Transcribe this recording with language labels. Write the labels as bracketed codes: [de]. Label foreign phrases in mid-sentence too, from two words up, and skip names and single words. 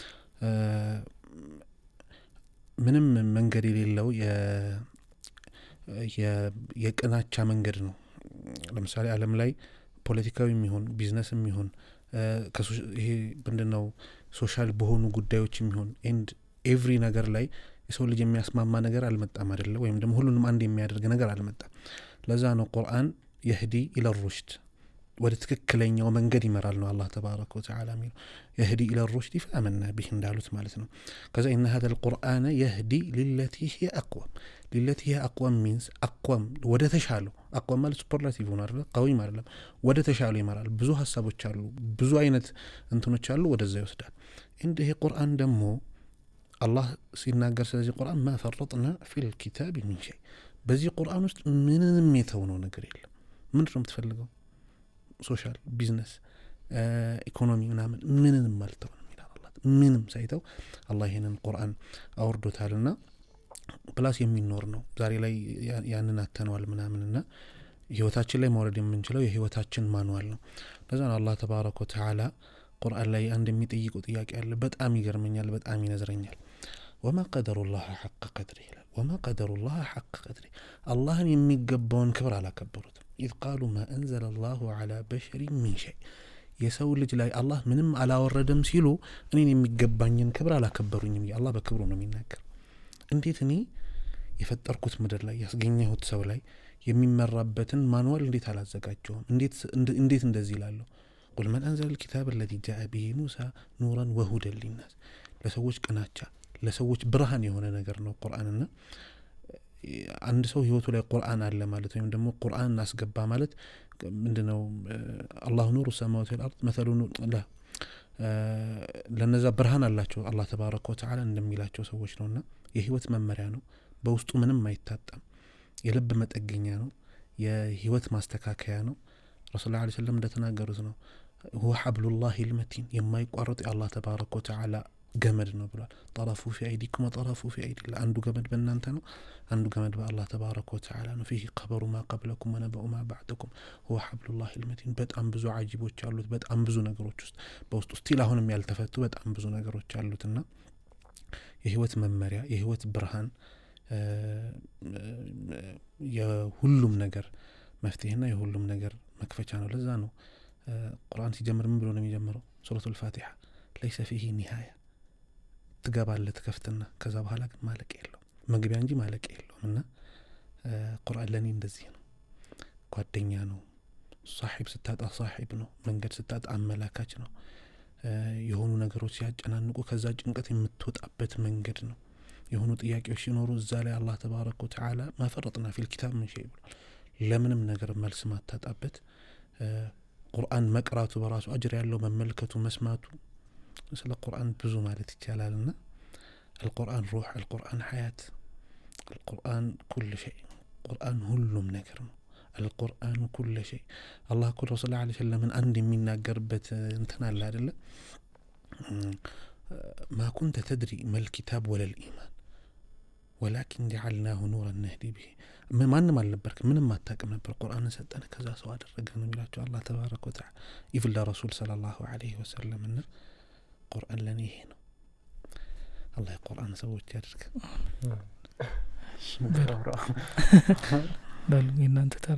[am] ምንም መንገድ የሌለው የቅናቻ መንገድ ነው ለምሳሌ ዓለም ላይ ፖለቲካዊም ይሁን ቢዝነስም ይሁን ይሄ ምንድነው ሶሻል በሆኑ ጉዳዮችም ይሁን [en] and every [am] ነገር ላይ የሰው ልጅ የሚያስማማ ነገር አልመጣም አይደለ ወይም ደግሞ ሁሉንም አንድ የሚያደርግ ነገር አልመጣም ለዛ ነው ቁርአን [ar] يهدي الى الرشد [am] ወደ ትክክለኛው መንገድ ይመራል ነው አላህ [ar] تبارك وتعالى [am] የሚለው يهدي [ar] الى الرشد فآمنا به [am] እንዳሉት ማለት ነው። ከዛ [ar] ان هذا القرآن يهدي للتي هي اقوم للتي هي اقوم [am] means اقوم ወደ ተሻለው አቋም ማለት ሱፐርላቲቭ ነው አይደል ቀዊ ማለት ወደ ተሻለው ይመራል። ብዙ ሐሳቦች አሉ ብዙ አይነት እንትኖች አሉ ወደዛ ይወስዳል። እንደ ይሄ ቁርአን ደግሞ አላህ ሲናገር ስለዚህ ቁርአን [ar] ما فرطنا في الكتاب من شيء [am] በዚህ ቁርአን ውስጥ ምንም የተውነው ነገር የለም። ምንድነው የምትፈልገው [en] social business economy [am] ምንም አልተውንም ይላል አላህ። ምንም ሳይተው አላህ ይሄንን ቁርአን አውርዶታልና ፕላስ የሚኖር ነው። ዛሬ ላይ ያንን አተነዋል ምናምንና ህይወታችን ላይ ማውረድ የምንችለው የህይወታችን ማኑዋል ነው። ለዛ ነው አላህ [ar] تبارك وتعالى [am] ቁርአን ላይ አንድ የሚጠይቀው ጥያቄ አለ በጣም ይገርመኛል በጣም ይነዝረኛል። [ar] وما قدر الله حق قدره وما قدر الله حق قدره [am] አላህን የሚገባውን ክብር አላከበሩትም። [ar] إذ قالوا ما أنزل الله على بشر من شيء [am] የሰው ልጅ ላይ አላህ ምንም አላወረደም ሲሉ እኔን የሚገባኝን ክብር አላከበሩኝም። አላህ በክብሩ ነው የሚናገር። እንዴት እኔ የፈጠርኩት ምድር ላይ ያስገኘሁት ሰው ላይ የሚመራበትን ማኑዋል እንዴት አላዘጋጀውም? እንዴት እንደዚህ ይላለሁ? [ar] قل من أنزل الكتاب الذي جاء به موسى نورا وهدى للناس [am] ለሰዎች ቅናቻ ለሰዎች ብርሃን የሆነ ነገር ነው ቁርአንና አንድ ሰው ህይወቱ ላይ ቁርአን አለ ማለት ወይም ደግሞ ቁርአን አስገባ ማለት ምንድነው? [ar] الله نور السماوات والأرض [am] مثل ላ ለነዛ ብርሃን አላቸው አላህ [ar] تبارك وتعالى [am] እንደሚላቸው ሰዎች ነውና የህይወት መመሪያ ነው። በውስጡ ምንም አይታጣም። የልብ መጠገኛ ነው። የህይወት ማስተካከያ ነው። [ar] رسول صلى الله عليه وسلم [am] እንደተናገሩት ነው [ar] هو حبل الله المتين [am] የማይቋረጥ የአላህ [ar] تبارك وتعالى [am] ገመድ ነው ብሏል። [ar] طرفه في ايديكم وطرفه في ايدي الله [am] አንዱ ገመድ በእናንተ ነው አንዱ ገመድ በአላህ [ar] تبارك وتعالى [am] ነው። [ar] فيه خبر ما قبلكم ونبأ ما بعدكم هو حبل الله المتين [am] በጣም ብዙ አጂቦች አሉት በጣም ብዙ ነገሮች ውስጥ በውስጡ ስቲል አሁንም ያልተፈቱ በጣም ብዙ ነገሮች አሉትና የህይወት መመሪያ የህይወት ብርሃን የሁሉም ነገር መፍትሄና የሁሉም ነገር መክፈቻ ነው። ለዛ ነው ቁርአን ሲጀምር ምን ብሎ ነው የሚጀምረው? ሱረቱል ፋቲሃ [ar] ليس فيه نهاية [am] ትገባለህ ትከፍትና ከዛ በኋላ ግን ማለቅ የለው መግቢያ እንጂ ማለቅ የለውምና ቁርአን ለኔ እንደዚህ ነው። ጓደኛ ነው። صاحب ስታጣ صاحب ነው። መንገድ ስታጣ አመላካች ነው። የሆኑ ነገሮች ሲያጨናንቁ ከዛ ጭንቀት የምትወጣበት መንገድ ነው። የሆኑ ጥያቄዎች ሲኖሩ እዛ ላይ አላህ [ar] تبارك وتعالى ما فرطنا في الكتاب من شيء [am] ብሏል። ለምንም ነገር መልስ ማታጣበት ቁርአን መቅራቱ በራሱ አጅር ያለው መመልከቱ መስማቱ ስለ ቁርአን ብዙ ማለት ይቻላልና [ar] القرآن روح القرآن حياة القرآن كل شيء القرآن [am] ሁሉም ነገር ነው። [ar] القرآن كل شيء الله كل رسول الله عليه وسلم [am] አንድ የሚናገርበት እንትን አለ አይደለ? [ar] ما كنت تدري ما الكتاب ولا الإيمان ولكن جعلناه نورا نهدي [am] به ማንም አልነበርክ ምንም አታውቅም ነበር ቁርአንን ሰጠን ከዛ ሰው አደረገን ነው የሚላቸው አላህ [ar] تبارك وتعالى [am] ይብላ [ar] رسول صلى الله عليه وسلم [am] እና ቁርአን ለኔ ይሄ ነው። አላህ ቁርአን ሰዎች ያድርግ። በሉ እናንተ ተራ